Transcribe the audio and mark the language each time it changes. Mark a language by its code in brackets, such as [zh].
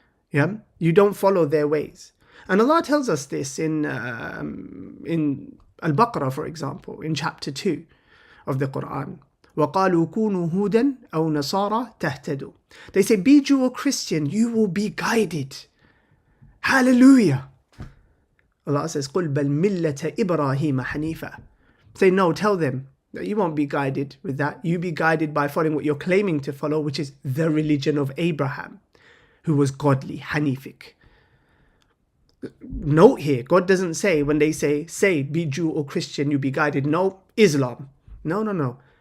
[en] You don't follow their ways. And Allah tells us this in Al-Baqarah, for example, in chapter 2 of the Quran. [ar] وَقَالُوا كُونُوا هُودًا أَوْ نَصَارَى تَهْتَدُوا. [en] They say, be Jew or Christian, you will be guided. Hallelujah. Allah says, [ar] قُلْ بَلْ مِلَّةَ إِبْرَاهِيمَ حَنِيفًا. [en] Say, no, tell them that you won't be guided with that. You be guided by following what you're claiming to follow, which is the religion of Abraham, who was godly, Hanific. Note here, God doesn't say, when they say, be Jew or Christian, you be guided. No, Islam. No.